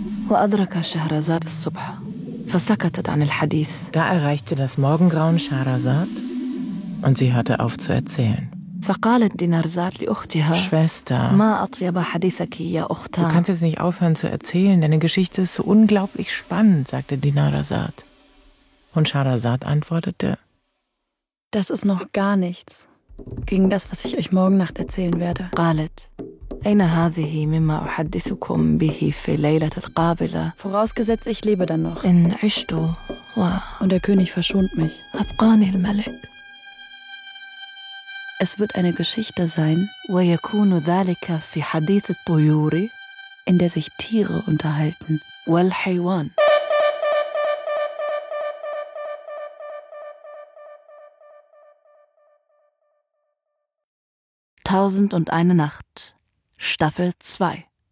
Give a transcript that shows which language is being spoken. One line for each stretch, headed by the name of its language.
Arabic: وأدرك شهرزاد الصبح فسكتت عن الحديث.
German: Da erreichte das Morgengrauen Shahrazad und sie hörte auf zu erzählen.
Arabic: فقالت دينارزاد لأختها
German: Schwester,
Arabic: ما أطيب حديثك يا أختي.
German: Du kannst jetzt nicht aufhören zu erzählen, deine Geschichte ist so unglaublich spannend, sagte Dinarzad. Und Shahrazad antwortete: Das ist noch gar nichts gegen das, was ich euch morgen Nacht erzählen werde.
Arabic: قالت أين هذه مما أحدثكم به في ليلة القابلة؟
German: Vorausgesetzt, ich lebe dann noch.
Arabic: إن عشت و
German: Und der König verschont mich.
Arabic: أبقاني الملك.
German: Es wird eine Geschichte sein,
Arabic: ويكون ذلك في حديث الطيور,
German: in der sich Tiere unterhalten.
Arabic: والحيوان.
German: Tausend und eine Nacht. Staffel 2.